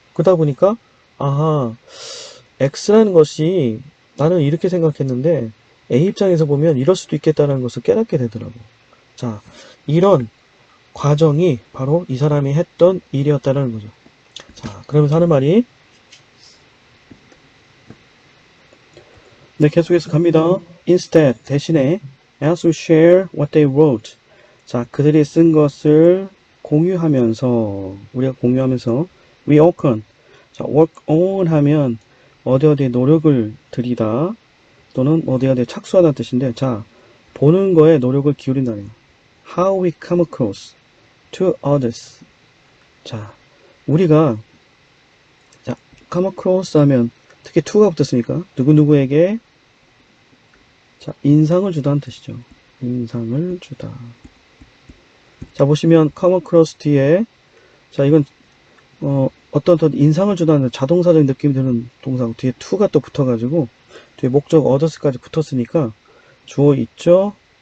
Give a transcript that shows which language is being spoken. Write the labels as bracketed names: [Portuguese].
[Korean] 그러다 보니까 아하, X라는 것이 나는 이렇게 생각했는데 A 입장에서 보면 이럴 수도 있겠다는 것을 깨닫게 되더라고. 자, 이런 과정이 바로 이 사람이 했던 일이었다는 거죠. 자, 그러면서 하는 말이, 네, 계속해서 갑니다. [English] Instead, [Korean] 대신에 [English] as we share what they wrote. [Korean] 자, 그들이 쓴 것을 공유하면서, 우리가 공유하면서 [English] we work on. [Korean] 자, [English] work on [Korean] 하면 어디에 노력을 들이다 또는 어디에 착수하다는 뜻인데, 자, 보는 거에 노력을 기울인다네요. [English] How we come across to others. [Korean] 자, 우리가 자, [English] come across [Korean] 하면 특히 to가 붙었으니까 누구누구에게 자, 인상을 주다는 뜻이죠. 인상을 주다. 자, 보시면 [English] come across [Korean] 뒤에 자, 이건 어떤 인상을 주다는 자동사적인 느낌이 드는 동사고 뒤에 to가 또 붙어가지고 뒤에 목적 others까지 붙었으니까 주어 있죠.